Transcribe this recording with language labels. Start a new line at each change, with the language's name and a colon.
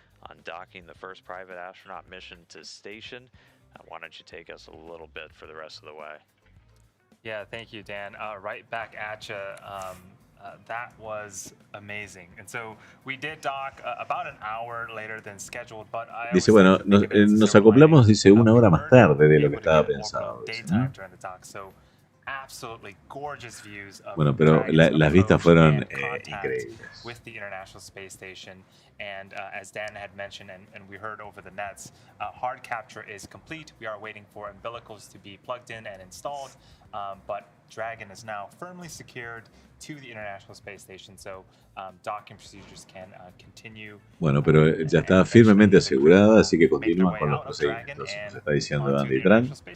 English: On docking the first private astronaut mission to station. Why don't you take us a little bit for the rest of the way? Yeah, thank you, Dan. Right back at you. That was amazing. And so we did dock about an hour later than scheduled, but
Spanish: dice, bueno, nos acoplamos, dice, 1 hora más tarde de lo que estaba pensado. Dice, ¿no?
English: Absolutely gorgeous views of
Spanish: bueno, pero las vistas fueron increíbles.
English: With the International Space Station, and as Dan had mentioned, and we heard over the nets, hard capture is complete. We are waiting for umbilicals to be plugged in and installed, but Dragon is now firmly secured to the International Space Station, so docking procedures can continue.
Spanish: Bueno, pero ya está firmemente asegurada, así que continúan con los procedimientos, nos está diciendo Andy Tran.